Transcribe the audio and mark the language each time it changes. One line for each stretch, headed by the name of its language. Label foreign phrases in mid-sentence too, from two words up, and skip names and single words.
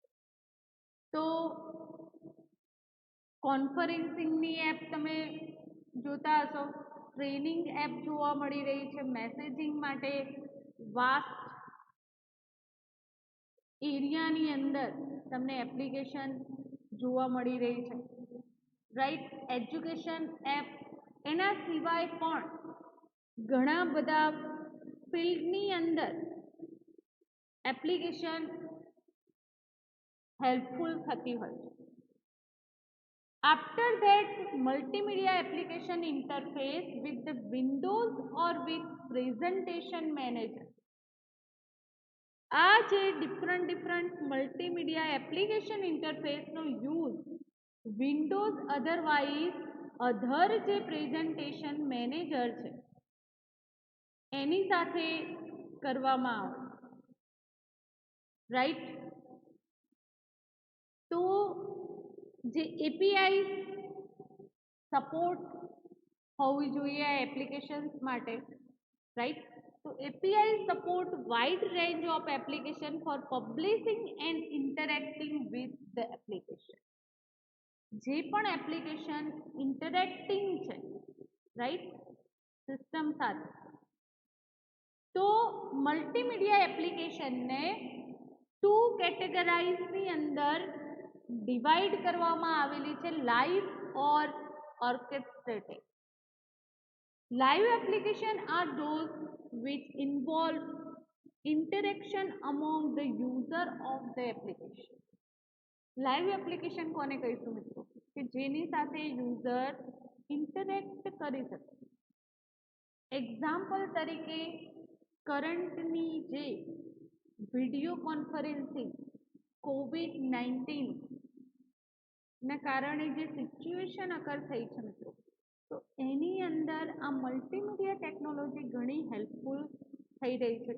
Gujarati: તો કોન્ફરન્સિંગની એપ તમે જોતા હશો
English: training app
Gujarati: જોવા મળી રહી છે, મેસેજિંગ માટે
English: vast areaની
Gujarati: અંદર તમને એપ્લિકેશન જોવા મળી રહી છે, રાઈટ.
English: education app
Gujarati: એના સિવાય પણ ઘણા બધા ફિલ્ડની અંદર એપ્લિકેશન હેલ્પફુલ થતી હોય છે.
English: After that, multimedia application interface with the Windows or with presentation manager.
Gujarati: આ જે
English: different multimedia application interfaceનો use Windows otherwise other
Gujarati: જે
English: presentation manager
Gujarati: છે એની સાથે કરવામાં આવે, રાઈટ. તો જે
English: API support
Gujarati: હોવી જોઈએ આ એપ્લિકેશન્સ માટે, રાઈટ.
English: તો API support wide range of application for publishing and interacting with the application.
Gujarati: જે પણ
English: application interacting
Gujarati: છે, રાઈટ, સિસ્ટમ સાથે, તો મલ્ટીમીડિયા એપ્લિકેશનને ટુ કેટેગરાઇઝની અંદર ડિવાઇડ કરવામાં આવેલી છે,
English: live or orchestrated. Live application are those which involve interaction among the user of the application. live application
Gujarati: કોને કહીશું મિત્રો કે જેની સાથે
English: user interact
Gujarati: કરી શકે. એક્ઝામ્પલ તરીકે કરંટની જે
English: video conferencing
Gujarati: COVID-19 ના કારણે જે સિચ્યુએશન અકર થઈ છે મિત્રો, તો એની અંદર આ
English: multimedia technology
Gujarati: ઘણી હેલ્પફુલ થઈ રહી છે.